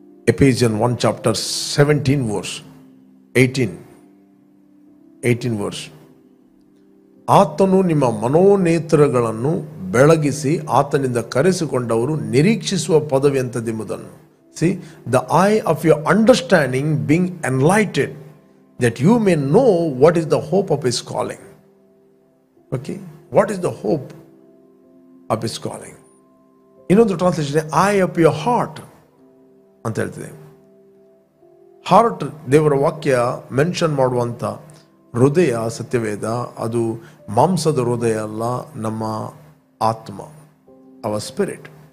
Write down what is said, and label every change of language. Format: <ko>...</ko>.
<en>Ephesians 1 chapter 17 verse 18 verse.</en> <kn>ಆತನು ನಿಮ್ಮ ಮನೋನೇತ್ರಗಳನ್ನು ಬೆಳಗಿಸಿ ಆತನಿಂದ ಕರೆಸಿಕೊಂಡವರು ನಿರೀಕ್ಷಿಸುವ ಪದವಿ ಅಂತದೆಂಬುದನ್ನು.</kn> <en>See, the eye of your understanding being enlightened, that you may know what is the hope of his calling. Okay, what is the hope of his calling?</en> <kn>ಇನ್ನೊಂದು translation</kn> <en>eye of your heart</en> <kn>ಅಂತ ಹೇಳ್ತಿದೆ. Heart ದೇವರ ವಾಕ್ಯ mention ಮಾಡುವಂಥ ಹೃದಯ ಸತ್ಯವೇದ, ಅದು ಮಾಂಸದ ಹೃದಯ ಅಲ್ಲ, ನಮ್ಮ ಆತ್ಮ,</kn> <en>Our spirit.</en>